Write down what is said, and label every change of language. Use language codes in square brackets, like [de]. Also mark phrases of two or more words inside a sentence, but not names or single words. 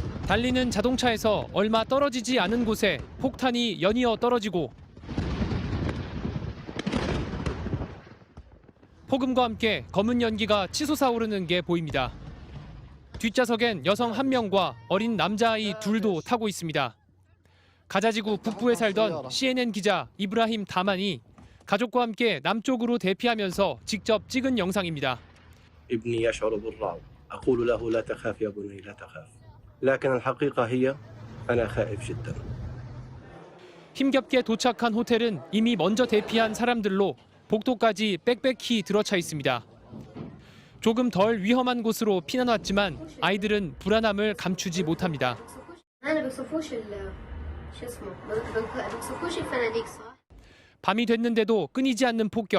[ko] 달리는 자동차에서 얼마 떨어지지 않은 곳에 폭탄이 연이어 떨어지고 폭음과 함께 검은 연기가 치솟아 오르는 게 보입니다. 뒷좌석엔 여성 1명과 어린 남자아이 2도 타고 있습니다. 가자지구 북부에 살던 CNN 기자 이브라힘 다만이 가족과 함께 남쪽으로 대피하면서 직접 찍은 영상입니다. [ar] ابني يشعر بالرعب. أقول له لا تخاف يا بني لا تخاف. لكن الحقيقة هي أنا خائف جدا. [ko] 힘겹게 도착한 호텔은 이미 먼저 대피한 사람들로 복도까지 빽빽히 들어차 있습니다. 조금 덜 위험한 곳으로 피난 왔지만 아이들은 불안함을 감추지 못합니다. 밤이 됐는데도 끊이지 않는 폭격.